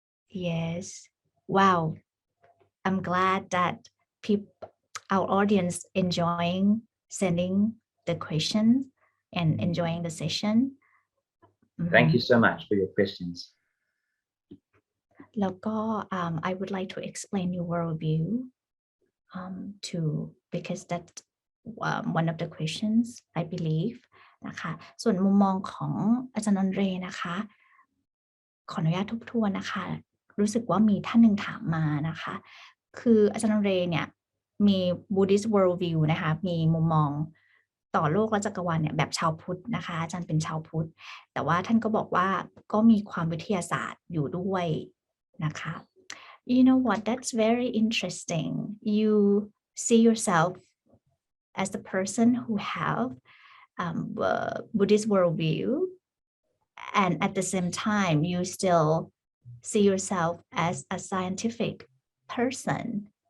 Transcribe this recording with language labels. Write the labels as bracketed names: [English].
[English] Yes. Wow. I'm glad that our audience enjoying sending the questions and enjoying the session. Thank you so much for your questions. [Thai] แล้วก็ [English] I would like to explain your worldview to because that's one of the questions I believe [Thai] นะคะส่วนมุมมองของอาจารย์นนเรนะคะขออนุญาตทบทวนนะคะรู้สึกว่ามีท่านหนึ่งถามมานะคะคืออาจารย์นนเรเนี่ยมี Buddhist Worldview นะคะมีมุมมอง ต่อโลกและจักรวาลเนี่ยแบบชาวพุทธนะคะอาจารย์เป็นชาวพุทธแต่ว่าท่านก็บอกว่าก็มีความวิทยาศาสตร์อยู่ด้วยนะคะ [English] You know what? That's very interesting. You see yourself as the person who have Buddhist worldview, and at the same time, you still see yourself as a scientific person.